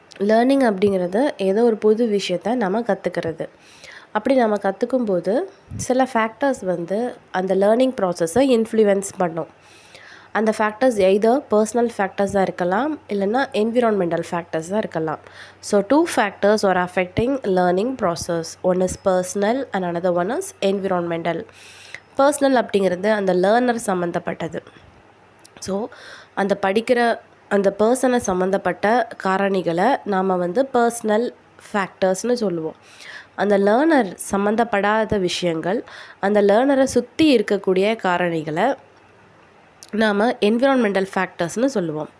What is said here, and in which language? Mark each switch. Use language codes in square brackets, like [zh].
[ta] Learning அப்படிங்கிறது ஏதோ ஒரு புது விஷயத்தை நம்ம கற்றுக்கிறது. அப்படி நம்ம கற்றுக்கும்போது சில ஃபேக்டர்ஸ் அந்த லேர்னிங் ப்ராசஸை இன்ஃப்ளூயன்ஸ் பண்ணும். அந்த ஃபேக்டர்ஸ் எய்தர் பர்சனல் ஃபேக்டர்ஸாக இருக்கலாம், இல்லைன்னா என்விரான்மெண்டல் ஃபேக்டர்ஸாக இருக்கலாம். [en] So 2 factors are affecting learning process. One is personal and another one is environmental. [ta] Personal அப்படிங்கிறது அந்த லேர்னர் சம்மந்தப்பட்டது. ஸோ அந்த படிக்கிற அந்த பர்சனை சம்மந்தப்பட்ட காரணிகளை நாம் பர்சனல் ஃபேக்டர்ஸ்னு சொல்லுவோம். அந்த லேர்னர் சம்மந்தப்படாத விஷயங்கள், அந்த லேர்னரை சுற்றி இருக்கக்கூடிய காரணிகளை நாம் என்விரான்மெண்டல் ஃபேக்டர்ஸ்னு சொல்லுவோம்.